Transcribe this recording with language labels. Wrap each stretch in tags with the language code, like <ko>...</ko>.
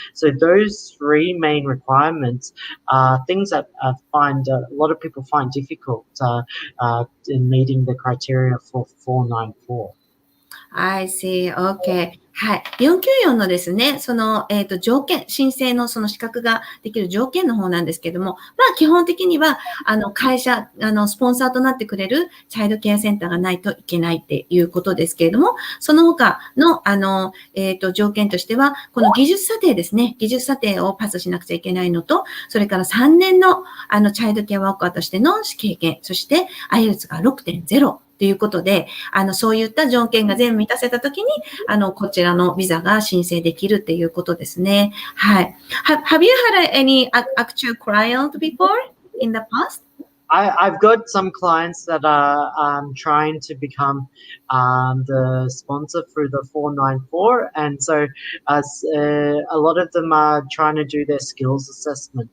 <en>So those three main requirements are things that I find a lot of people find difficult in meeting the criteria for 494. I see. Okay. はい。</en> <ja>494のですね、その、条件、申請のその資格ができる条件の方なんですけども、まあ、基本的には、会社、スポンサーとなってくれるチャイルドケアセンターがないといけないっていうことですけれども、その他の、条件としては、この技術査定ですね、技術査定をパスしなくちゃいけないのと、それから3年の、チャイルドケアワーカーとしての経験、そして、IELTS が 6.0。ということで、そういった条件が全部満たせたときに、こちらのビザが申請できるっていうことですね。はい。</ja> <en>Have you had any actual client before in the past? I've got some clients that are trying to become the sponsor through the 494, and so a lot of them are trying to do their skills assessment.</en>